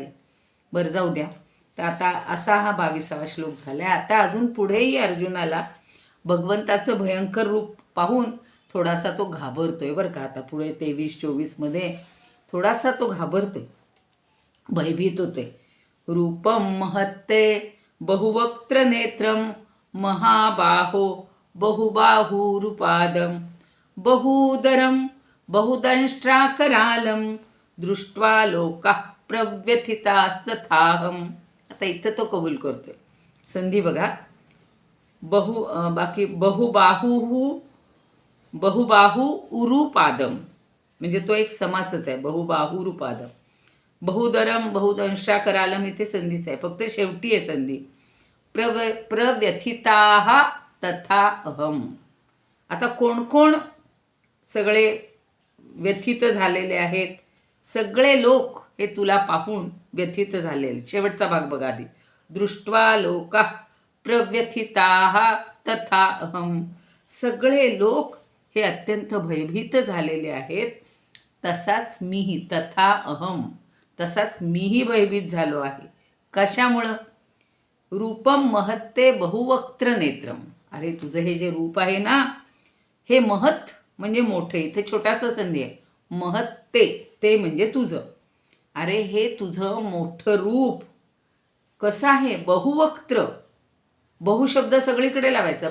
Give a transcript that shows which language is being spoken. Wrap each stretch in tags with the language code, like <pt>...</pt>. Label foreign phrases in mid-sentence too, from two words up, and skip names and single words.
<mr>बरं जाऊ द्या. तर आता असा हा 22वा श्लोक झाला आहे. आता अजून पुढेही अर्जुनाला भगवंताचं भयंकर रूप पाहून थोडासा तो घाबरतोय बरं का. आता पुढे 23-24 थोडासा तो घाबरतोय, भयभीत होतोय.</mr> <sa>रूपम महत्ते बहुवक्त्र नेत्रम महाबाहो बहुबाहुरुपादम बहुदरम बहुदंष्ट्राकरालम दृष्ट्वा लोकाः प्रव्यथितास्तथाहम.</sa> <mr>आता इथं तो कबूल करतोय. संधी बघा.</mr> <sa>बहुबाहू उरुपादम</sa> <mr>म्हणजे तो एक समासच आहे.</mr> <sa>बहुबाहुरुपादम. बहुदरम बहुदंष्ट्राकरालम</sa> <mr>इथे संधीच आहे, फक्त शेवटी आहे संधी.</mr> <sa>प्रव्यथिताः तथा अहम.</sa> <mr>आता कोण कोण सगळे व्यथित झालेले आहेत, सगळे लोक हे तुला पाहून व्यथित झालेले. शेवटचा भाग बघा आधी.</mr> <sa>दृष्ट्वा लोकाः प्रव्यथिताः तथा अहम.</sa> <mr>सगळे लोक हे अत्यंत भयभीत झालेले आहेत, तसाच मीही.</mr> <sa>तथा अहम,</sa> <mr>तसाच मीही भयभीत झालो आहे. कशामुळं?</mr> <sa>रूपम महत्ते बहुवक्त्र नेत्रम.</sa> <mr>अरे तुझं हे जे रूप आहे ना, हे महत् म्हणजे मोठे. इथे छोटासा संधी आहे. महत्ते ते म्हणजे तुझं. अरे हे तुझं मोठं रूप कसं आहे? बहुवक्त्र. बहुशब्द सगळीकडे लावायचा.</mr>